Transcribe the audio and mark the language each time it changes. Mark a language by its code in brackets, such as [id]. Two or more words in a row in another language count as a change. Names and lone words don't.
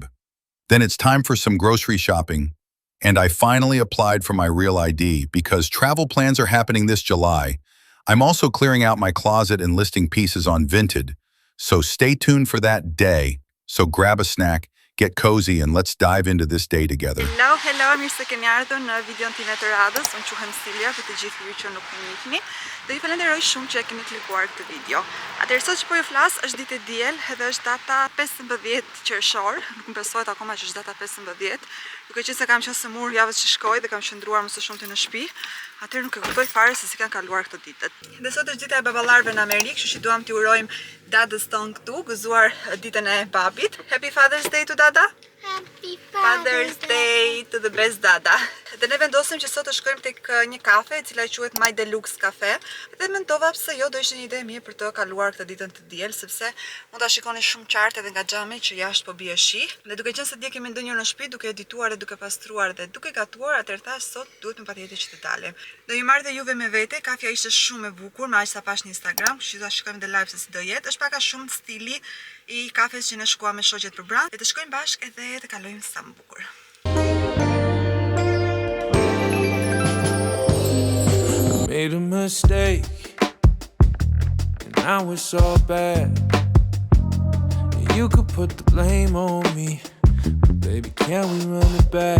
[en] Then it's time for some grocery shopping. And I finally applied for my Real ID because travel plans are happening this July. I'm also clearing out my closet and listing pieces on Vinted. So stay tuned for that day. So grab a snack, get cozy, and let's dive into this day together. Hello, [sq] mirë se keni ardhur në videon time të radhës. Unë quhem Silja, për të gjithë ju që nuk më njihni. Do ju falenderoj shumë që e keni klikuar këtë video. Atëherë sot që po ju flas është ditë e diel, edhe është data 15 qershor. Nuk më besohet akoma që është data 15. Duke qenë se kam qenë sëmur javës që shkoi dhe kam qëndruar më së shumti në shtëpi, atëherë nuk e kuptoj fare se si kanë kaluar këto ditët. Dhe sot është dita e baballarëve në Amerikë, kështu që duam t'ju urojmë dadës tonë këtu, gëzuar ditën e babit. [en] Happy Father's Day to Dada. Happy Father's Day to the best Dada. [sq] Dhe ne vendosim që sot të shkojmë tek një kafe e cila quhet My Deluxe Cafe. Dhe mendova pse jo, do ishte një ide e mirë për të kaluar këtë ditën të diel, sepse mund ta shikoni shumë qartë edhe nga xhami që jashtë po bie shi. Dhe duke qenë se dje kemi ndonjëherë në shtëpi duke edituar dhe duke pastruar dhe duke gatuar, atëherë thash sot duhet patjetër që të dalim. Do ju marr dhe juve me vete, kafja ishte shumë e bukur, me aq sa pash në Instagram, kështu që ta shikojmë dhe live se si do jetë. Është pak a shumë stili i kafes që ne shkuam me shoqet për brand. Le të shkojmë bashkë edhe të kalojmë sa më bukur. [en] Made a mistake, and now it's all bad. And you could put the blame on me, but baby, can we run it back?